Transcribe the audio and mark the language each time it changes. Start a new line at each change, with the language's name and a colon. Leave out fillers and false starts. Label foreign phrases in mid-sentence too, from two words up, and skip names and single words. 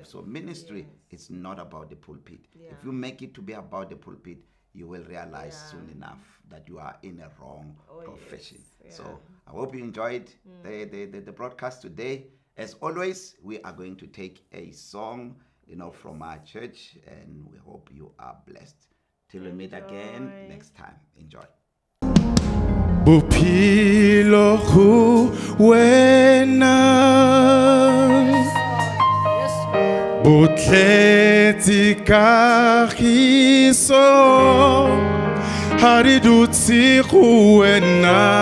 English: So ministry is not about the pulpit. If you make it to be about the pulpit, you will realize soon enough that you are in a wrong profession. So I hope you enjoyed the broadcast today. As always, we are going to take a song, you know, from our church, and we hope you are blessed. Till we meet again next time. Enjoy.
Tswana: Bophelo go wena botletse kagiso ha re dutse go wena